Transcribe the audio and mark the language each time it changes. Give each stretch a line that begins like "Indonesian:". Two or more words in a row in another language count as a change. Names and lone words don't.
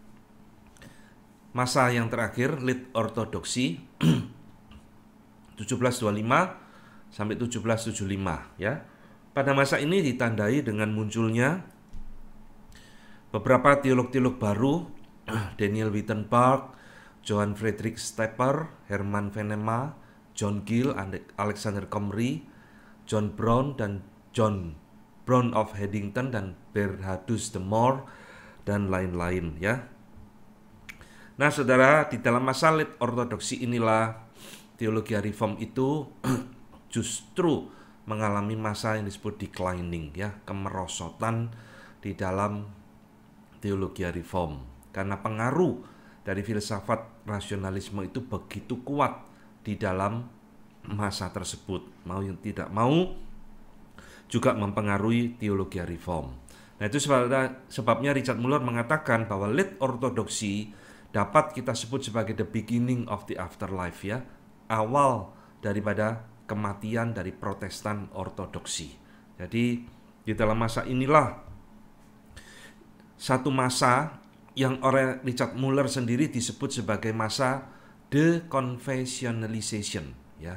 Indonesian: masa yang terakhir, late ortodoksi, 1725 sampai 1775, ya. Pada masa ini ditandai dengan munculnya beberapa teolog-teolog baru, Daniel Wittenberg, Johann Friedrich Stepper, Hermann Venema, John Gill, Alexander Comrie, John Brown dan John Brown of Haddington dan Bernhardus de Moor dan lain-lain, ya. Nah, saudara, di dalam masa late ortodoksi inilah teologi reform itu justru mengalami masa yang disebut declining, ya, kemerosotan di dalam teologi reform, karena pengaruh dari filsafat rasionalisme itu begitu kuat di dalam masa tersebut, mau yang tidak mau juga mempengaruhi teologi reform. Nah, itu sebabnya Richard Muller mengatakan bahwa late ortodoksi dapat kita sebut sebagai
English: the beginning of the afterlife,
Indonesian: ya, awal daripada kematian dari Protestan ortodoksi. Jadi di dalam masa inilah satu masa yang oleh Richard Muller sendiri disebut sebagai masa deconfessionalization, ya.